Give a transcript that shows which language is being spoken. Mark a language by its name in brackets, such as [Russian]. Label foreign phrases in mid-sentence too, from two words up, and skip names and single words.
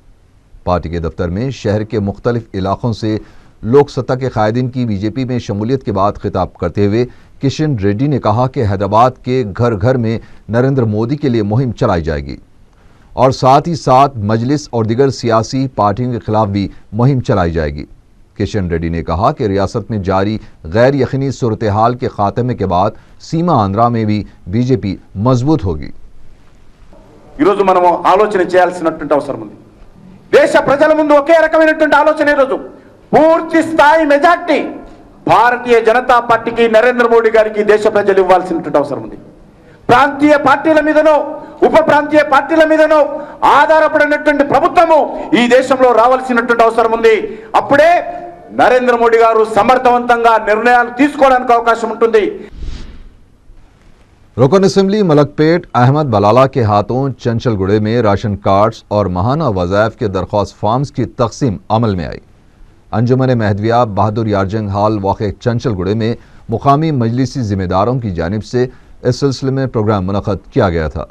[Urdu] پارٹی کے دفتر میں شہر کے مختلف علاقوں سے لوک سطح کے قائدین کی بی جے پی میں شمولیت کے بعد خطاب کرتے ہوئے کشن ریڈی نے کہا کہ حیدرآباد کے گھر گھر میں نریندر مودی کے لیے مہم چلائی جائے گی اور ساتھ ہی ساتھ مجلس اور دیگر سیاسی پارٹیوں کے خلاف بھی مہم چلائی جائے گی۔ کشن ریڈی نے کہا کہ ریاست میں جاری غیر یقینی صورتحال کے خاتمے کے بعد سیما آندھرا میں بھی بی جے پی مضبوط ہوگی۔ [Telugu] ఈరోజు మనము ఆలోచన చేయాల్సినటువంటి అవసరం ఉంది। దేశ ప్రజల ముందు ఒకే రకమైనటువంటి ఆలోచన ఈరోజు పూర్తి స్థాయి మెజార్టీ భారతీయ జనతా పార్టీకి నరేంద్ర మోడీ గారికి దేశ ప్రజలు ఇవ్వాల్సినటువంటి అవసరం ఉంది। ప్రాంతీయ పార్టీల మీదనో ఉప ప్రాంతీయ పార్టీల మీదనో ఆధారపడినటువంటి ప్రభుత్వము ఈ దేశంలో రావాల్సినటువంటి అవసరం ఉంది। అప్పుడే నరేంద్ర మోడీ గారు సమర్థవంతంగా నిర్ణయాలు తీసుకోవడానికి అవకాశం ఉంటుంది। [Urdu] رکن اسمبلی ملکپیٹ احمد بلالہ کے ہاتھوں چنچل گڑے میں راشن کارڈز اور ماہانہ وظائف کے درخواست فارمز کی تقسیم عمل میں آئی۔ انجمن مہدویہ بہادر یارجنگ ہال واقع چنچل گڑے میں مقامی مجلسی ذمہ داروں کی جانب سے اس سلسلے میں پروگرام منعقد کیا گیا تھا۔